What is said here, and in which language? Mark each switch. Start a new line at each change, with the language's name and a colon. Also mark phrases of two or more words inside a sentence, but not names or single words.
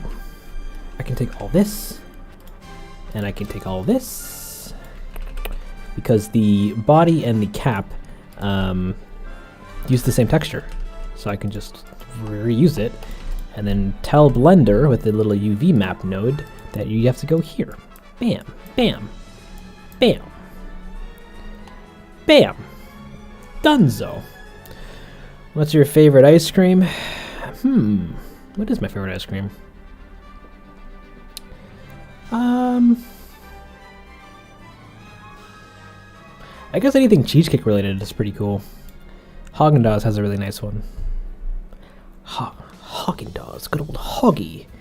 English: I can take all this, and I can take all this, because the body and the cap use the same texture, so I can just reuse it. and then tell Blender with the little UV map node that you have to go here. Bam, bam, bam, bam. Dunzo. What's your favorite ice cream? What is my favorite ice cream? I guess anything cheesecake related is pretty cool. Haagen-Dazs has a really nice one. Haagen-Dazs, good old Hoggy.